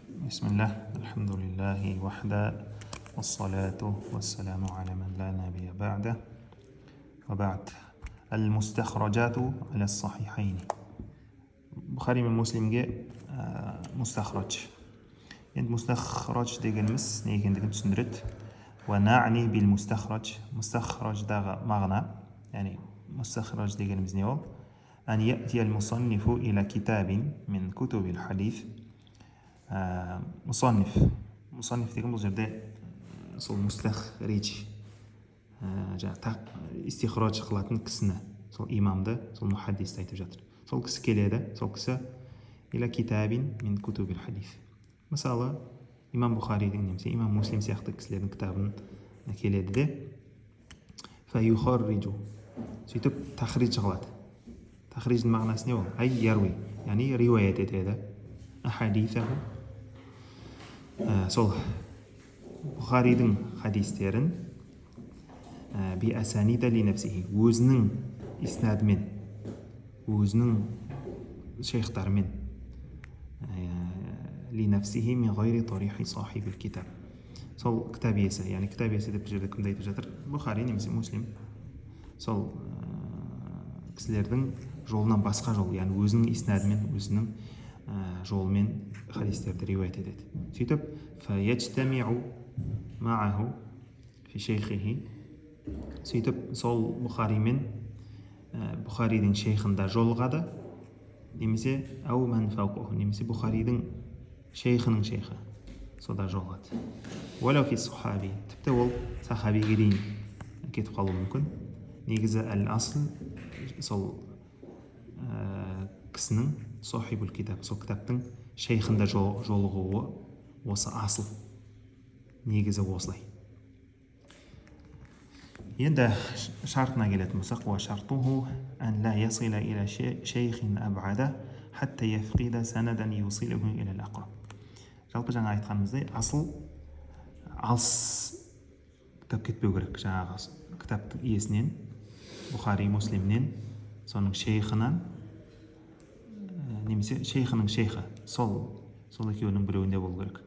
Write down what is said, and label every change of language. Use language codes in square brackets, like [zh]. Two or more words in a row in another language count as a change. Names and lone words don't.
[ar] بسم الله الحمد لله وحده والصلاة والسلام على من لا نبي بعده وبعد المستخرجات على الصحيحين بخاري من مسلمге مستخرج [kk] енді مستخرج дегеніміз не екендігін түсіндіреді [ar] ونعني بالمستخرج مستخرجдағы [kk] мағына яғни مستخرج дегеніміз не ол [ar] أن يأتي المصنف إلى كتاب من كتب الحديث [kk] مصنف деген бұл жерде сол мустахриж истихраж қылатын кісіні, сол имамды, сол мухаддисті айтып жатыр. Сол кісі келеді, сол кісі [ar] إلى كتاب من كتب الحديث. [kk] Мысалы, имам Бухаридің немесе имам Муслим сияқты кісілердің кітабын келеді де фаюхарриджу, сөйтіп тахридж қылады. Тахридждің мағынасы не ол? [ar] أي يروي, [kk] яғни риуаят етеді. Ахадисаху, сол Бухаридің хадистерін [ar] بأسانيد لنفسه, [kk] өзінің иснадымен, өзінің шейхтарымен [ar] لنفسه من غير طريق صاحب الكتاب. [kk] Сол кітап иесі, яғни кітап иесі деп жерде кімді айтып жатыр? Бухари немесе Муслим. Сол кісілердің жолынан басқа жол, яғни өзінің иснадымен, өзінің жолмен хадистерді риуаят етеді. Сөйтіп [ar] فيجتمع معه في شيخه, [kk] сөйтіп сол Бухаримен Бухаридің шейхында жолығады, немесе [ar] أو من فوقه, [kk] немесе Бухаридің шейхінің шейхі сода жолығады. [ar] ولو في الصحابي, [kk] тіпті ол сахабиге дейін кетіп қалуы мүмкін. Негізі әл-асл сол кісінің [ar] صاحب الكتاب, [kk] сол кітаптың шейхында жолығуы осы асыл. Негізі осылай. Енді шартына келетін болсақ, [ar] وشرطه أن لا يصل إلى شيخ أبعد حتى يفقد سندا يوصله إلى الأقرب. [kk] Жалпы жаңа айтқанымыздай, асыл алыс кітап кетпеу керек. Жаңағы кітаптың иесінен, Бухари Муслимнен, соның шейхынан, немесе шейхінің шейхі, сол екеуінің біреуінде болу керек.